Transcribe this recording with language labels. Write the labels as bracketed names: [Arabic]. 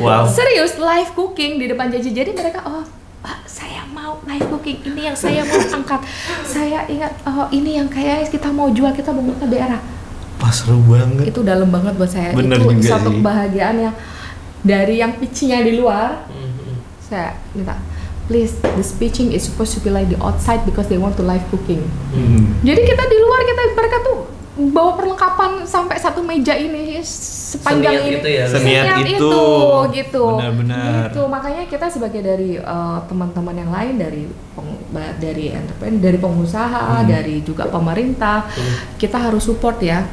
[Indonesian] Serius live cooking di depan jaji. Jadi mereka saya mau live cooking, ini yang saya mau angkat. Saya ingat ini yang kayak kita mau jual, kita bangun ke daerah. Seru banget. Itu dalam banget buat saya. Bener itu juga satu sih. kebahagiaan yang dari yang pitching-nya di luar. Saya minta, [English] please, this pitching is supposed to be like the outside because they want to live cooking. [Indonesian] Jadi kita di luar, mereka tuh bawa perlengkapan sampai satu meja ini sepanjang ini, seniat itu gitu. Benar-benar. Gitu. Makanya kita sebagai dari teman-teman yang lain, dari entrepreneur, dari pengusaha, dari juga pemerintah, kita harus support ya.